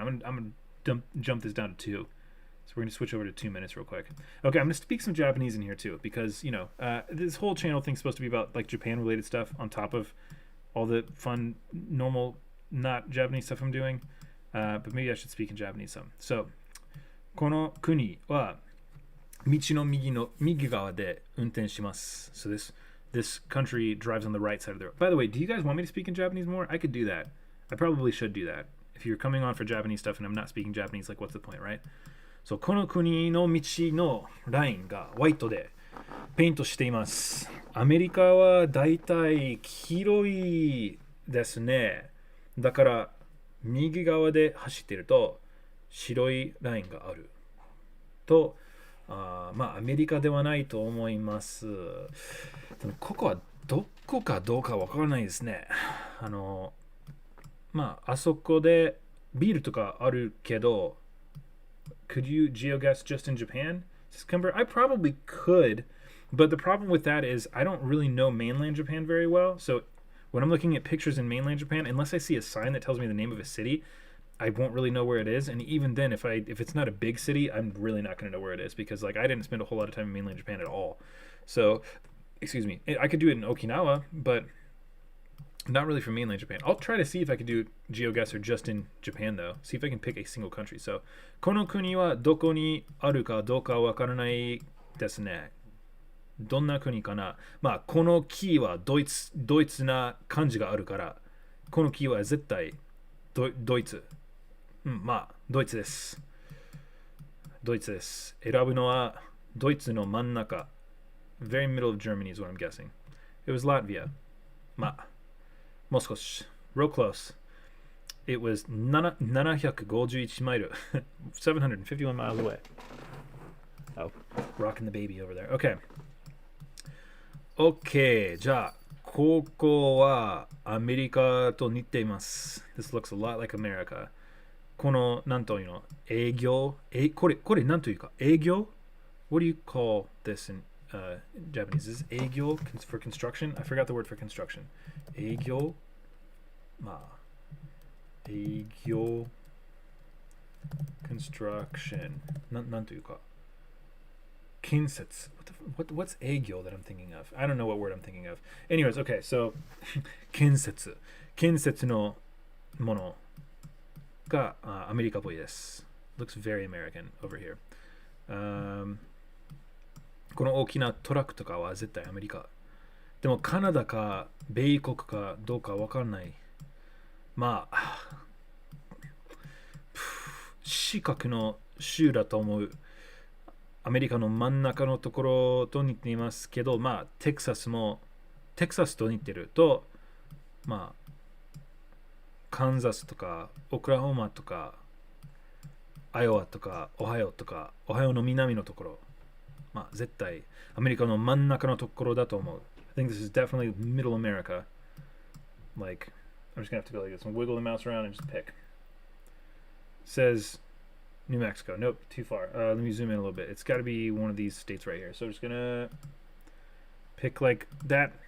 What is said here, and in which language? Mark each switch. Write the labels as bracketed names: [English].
[English] I'm gonna jump this down to 2. So we're gonna switch over to 2 minutes real quick. Okay, I'm gonna speak some Japanese in here too because you know this whole channel thing's supposed to be about like Japan related stuff on top of all the fun normal not Japanese stuff I'm doing. But maybe I should speak in Japanese some. [Japanese] So, この国は道の右側で運転します. [English] So this country drives on the right side of the road. By the way, do you guys want me to speak in Japanese more? I could do that. I probably should do that. If you're coming on for Japanese stuff and I'm not speaking Japanese, like what's the point, right? [Japanese] So この国の道のラインがホワイトでペイントしています。アメリカはだいたい黄色いですね。だから右側で走ってると白いラインがあるとまあアメリカではないと思います。でもここはどこかどうかわからないですね。まああそこでビールとかあるけど [English] Could you geoguess just in Japan? I probably could, but the problem with that is I don't really know mainland Japan very well. So when I'm looking at pictures in mainland Japan, unless I see a sign that tells me the name of a city, I won't really know where it is. And even then, if it's not a big city, I'm really not going to know where it is because like I didn't spend a whole lot of time in mainland Japan at all. So, excuse me, I could do it in Okinawa, but not really for mainland Japan. I'll try to see if I could do Geoguessr just in Japan though. See if I can pick a single country. [Japanese] So, この国はどこにあるかどうかわからないですね。どんな国かな。まあこの木はドイツな感じがあるから、この木は絶対ドイツ。まあドイツです。ドイツです。選ぶのはドイツの真ん中。 [English] Very middle of Germany is what I'm guessing. It was Latvia. [Japanese] まあもう少し [English] real close. It was 751 マイル 751 miles away. Oh, rocking the baby over there. Okay. [Japanese] Okay, じゃあここはアメリカと似ています。 [English] This looks a lot like America. [Japanese] このなんというの営業これなんというか営業 [English] What do you call this in Japanese? Is this 営業 for construction? I forgot the word for construction. [Japanese] 営業まあ営業 [English] construction [Japanese] なんというか建設 [English] what's 営業 that I'm thinking of? I don't know what word I'm thinking of. Anyways, okay, so [Japanese] 建設のものがアメリカっぽいです。 [English] Looks very American over here. [Japanese] この大きなトラックとかは絶対アメリカ。でもカナダか米国かどうかわかんない。まあ、四角の州だと思う。アメリカの真ん中のところと似ていますけど、まあ、テキサスと似てると、まあ、カンザスとか、オクラホマとか、アイオワとか、オハイオとか、オハイオの南のところ、まあ、絶対アメリカの真ん中のところだと思う。 [English] I think this is definitely middle America. Like, I'm just gonna have to go like this and wiggle the mouse around and just pick. Says New Mexico. Nope, too far. Let me zoom in a little bit. It's got to be one of these states right here. So I'm just gonna pick like that.